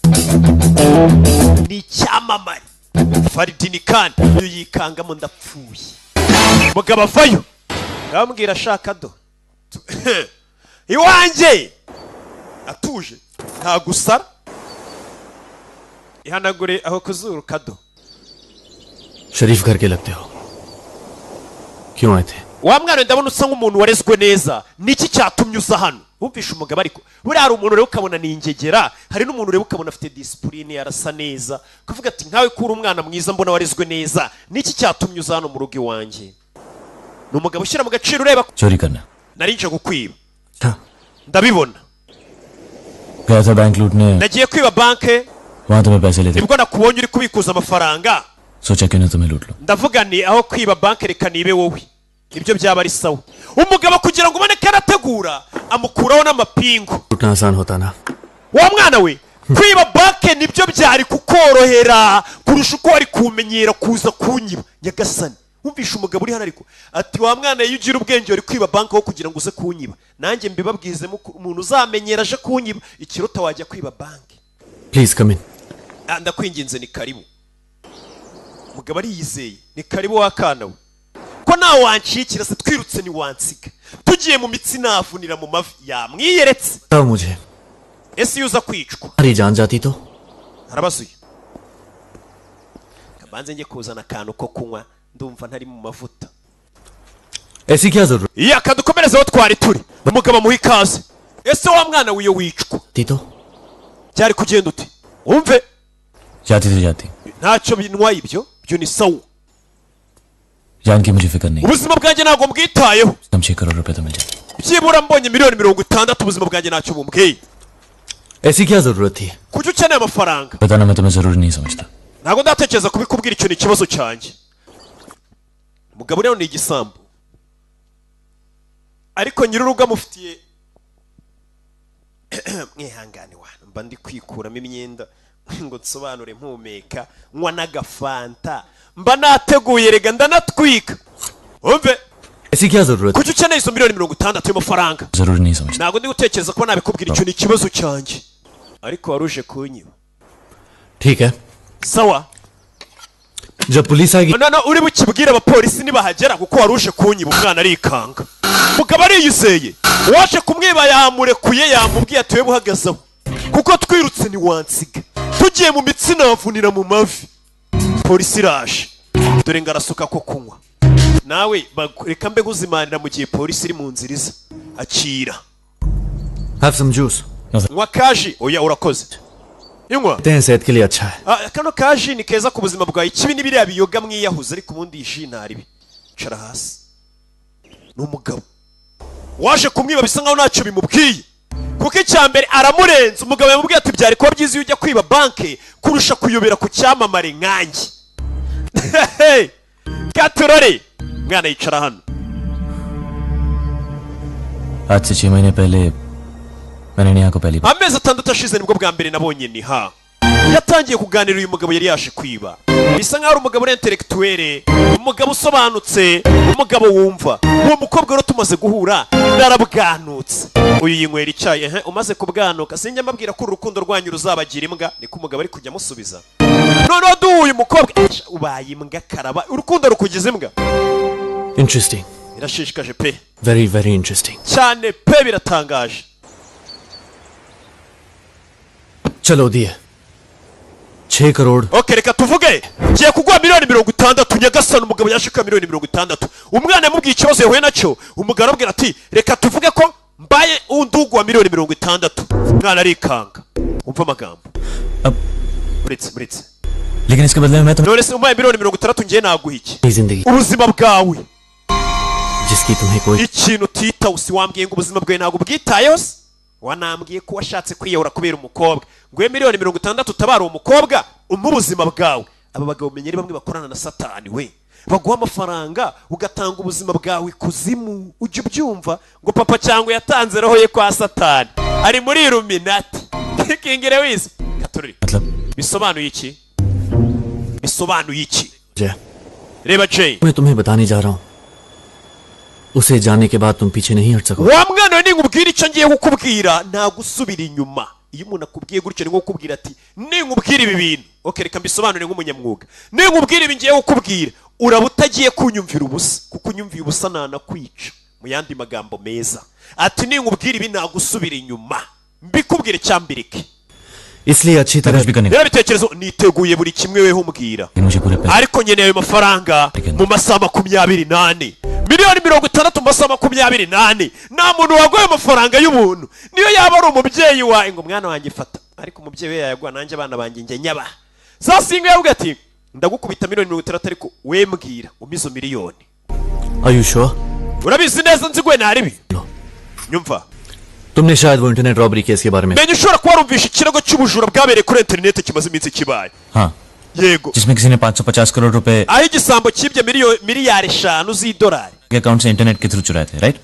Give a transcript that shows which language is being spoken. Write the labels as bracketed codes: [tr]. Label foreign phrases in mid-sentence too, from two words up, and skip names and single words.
[rw] ni icyamamare Faridini kandi iyo yikangamo ndapfuye umugabo avayo ndamubwira ashaka do iwanjye atuje nta gusara ihanagure aho kuzuru kado [hi] शरीफ घर के लगते हो क्यों आए थे [rw] wa mwana ndabona usa nk'umuntu warezwe neza niki cyatumye uza hano wumvisha umugabo ariko buriya hari umuntu rero ukabona ni ingegera hari n'umuntu rero ukabona afite disipurine yarasa neza kuvuga ati nkawe kuri umwana mwiza mbona warezwe neza niki cyatumye uza hano mu rugo iwanjye ni umugabo ushyira mu gaciro ureba [hi] चोरी करना [rw] nari nje kukwiba [hi] था [rw] ndabibona [hi] गया था बैंक लूटने [rw] nagiye kwiba banke [hi] वहां तुम्हें पैसे लेते [rw] nibwo nakubonye uri kubikuza amafaranga [hi] सोचा क्यों ना तुम्हें लूट लो [rw] ndavuga ni aho kwiba banke reka nibe wowe ibyo byaba ari sawa umugabo kugira ngo ubone ko arategura amukuraho n'amapingu [hi] लूटना आसान होता ना [rw] wa mwana we kwiba banke nibyo byari kukorohera kurusha uko wari kumenyera kuza kunyiba nyagasani wumvisha umugabo uri hano ariko ati wa mwana iyo ugira ubwenge wari kwiba banke aho kugira ngo uze kunyiba nanjye mbibabwizemo umuntu uzamenyera aje kunyiba ikiruta wajya kwiba banke [en] please come in [rw] ndakwinginze ni karibu umugabo ariyizeye ni karibu wakana we ko nawe wancikira se twirutse ni wansiga tugiye mu mitsi navunira mu mavi yamwiyeretse [hi] बताओ मुझे [rw] ese iyo uza kwicwa [hi] हमारी जान जाती तो [rw] arabazuye kabanze njye kuzana akantu ko kunywa ndumva ntari mu mavuta [hi] ऐसी क्या जरूरत [rw] iya kadukomereze aho twari turi umugabo amuha ikaze ese wa mwana wiyo wicwa [hi] थी तो [rw] byari kugenda uti wumve [hi] जाती थी जाती [rw] ntacyo bintwaye ibyo byo ni sawa [hi] जान की मुझे फिक्र नहीं [rw] ubuzima bwanjye ntabwo mbwitayeho [hi] कम 6 करोड़ रुपए तो मिल जाते [rw] byibura mbonye miliyoni 60 ubuzima bwanjye ntacyo bumbwiye [hi] ऐसी क्या जरूरत थी [rw] kuki ukeneye amafaranga [hi] बताना मैं तुम्हें जरूरी नहीं समझता [rw] ntabwo ndatekereza kubikubwira icyo ni ikibazo cyanjye umugabo rero ni igisambu ariko nyir'urugo amufitiye mwihangane wana mba ndi kwikuramo imyenda ngo nsobanure mpumeka nywa n'agafanta mba nateguye rega ndanatwika wumve [hi] ऐसी क्या जरूरत [rw] kuki ukeneye izo miliyoni 60 y'amafaranga [hi] जरूरी नहीं समझता [rw] ntabwo ndi gutekereza ko nabikubwira icyo ni ikibazo cyanjye ariko wari uje kunyiba [hi] ठीक है [rw] sawa [hi] जब पुलिस आएगी [rw] none uri bukibwire abapolisi nibahagera kuko wari uje kunyiba umwana arikanga mugabo ariyizeye waje kumwiba yamurekuye yamubwiye ati we buhagazeho kuko twirutse ni wansiga tugiye mu mitsi navunira mu mavi polisi iraje dore ngo arasuka ko kunywa nawe reka mbe guzimanira mu gihe polisi iri mu nzira iza akira [en] have some juice [rw] nywa kaji oya urakoze inywa [hi] कहते हैं सेहत के लिए अच्छा है [rw] kano kaji ni keza ku buzima bwawe ikibi ni biriya biyoga mwiyahuza ariko ubundi iyi ntaribi cara hasi ni umugabo waje kumwiba bisa nkaho ntacyo bimubwiye kuko icya mbere aramurenza umugabo yamubwiye ati byari kuba byiza iyo ujya kwiba banke kurusha kuyobera ku cyamamare nkanjye katurore mwana yicara hano [hi] आज से 6 महीने पहले मैंने नेहा को पहली बार [rw] amezi 6 ashize nibwo bwa mbere nabonye niha yatangiye kuganira uyu mugabo yari yaje kwiba bisa nkaho ari umugabo intellectuel umugabo usobanutse umugabo wumva uwo mukobwa rero tumaze guhura narabwanutse uyu yinywera icyayi umaze kubwanuka sinjya mbabwira ko urukundo rwanyu ruzabagira imbwa niko umugabo ari kujya amusubiza noneho duhuye umukobwa ubaye imbwa karaba urukundo rukugize imbwa [en] interesting [rw] birashishikaje pe [en] very very interesting [rw] cyane pe biratangaje [hi] चलो दिए 6 करोड़ [rw] okay reka tuvuge ngiye kuguha miliyoni 60 nyagasani umugabo yashika miliyoni 60 umwana yamubwiye ikibazo yahuye nacyo umugabo arabwira ati reka tuvuge ko mbaye undugu wa miliyoni 60 umwana arikanga umva amagambo buretse [hi] लेकिन इसके बदले में मैं [rw] none se umbaye miliyoni 60 ngiye naguha iki [hi] जिंदगी [rw] ubuzima bwawe [hi] जिसकी तुम्हें कोई [rw] ikintu tita usiwambwiye ngo ubuzima bwawe ntabwo bwitayeho wanambwiye ko washatse kwiyahura kubera umukobwa ngo miliyoni 60 utabara umukobwa ubuzima bwawe aba bagabo menyeri bamwe bakorana na satani we baguha amafaranga ugatanga ubuzima bwawe kuzimu ujye ubyumva ngo papa cyangwa yatanze roho ye kwa satani ari muri Illuminati kingire wise gatoriri bisobanuye iki reba Jay [hi] मैं तुम्हें बताने जा रहा हूँ उसे जाने के बाद तुम पीछे नहीं हट सकोगे [rw] wa mwana we ninkubwira icyo ngiye kukubwira ntagusubira inyuma iyo umuntu akubwiye gutyo ni nko kukubwira ati ninkubwira ibi bintu okay reka mbisobanure nk'umunyamwuga ninkubwira ibi ngiye kukubwira uraba utagiye kunyumvira ubusa kuko unyumviye ubusa nanakwica mu yandi magambo meza ati ninkubwira ibi ntagusubira inyuma mbikubwire cyambireke [hi] इसलिए अच्छी तरह भी करने [rw] rero bitekerezo niteguye buri kimwe weho umbwira ariko nkeneye ayo mafaranga mu masaha 28 miliyoni 60 mu masaha 28 nta muntu wagoye amafaranga y'ubuntu niyo yaba ari umubyeyi wawe ngo mwana wanjye fata ariko umubyeyi we yayagwa nanjye abana banjye njye nyaba zasinga yavuga ati ndagukubita miliyoni 60 ariko we mbwira umizo miliyoni [en] Are you sure? [rw] urabizi neza nzigwe naribi nyumva [hi] तुमने शायद वो [en] internet robbery case [hi] के बारे में [rw] menye ushobora kuba warumvisha ikirego cy'ubujura bwabereye kuri internet kimaze iminsi kibaye [hi] हाँ [rw] yego [hi] जिसमें किसी ने 550 करोड़ रुपए [rw] aho igisambo cyibye miliyari 5 z'idolari [hi] के अकाउंट से इंटरनेट के थ्रू चुराए थे राइट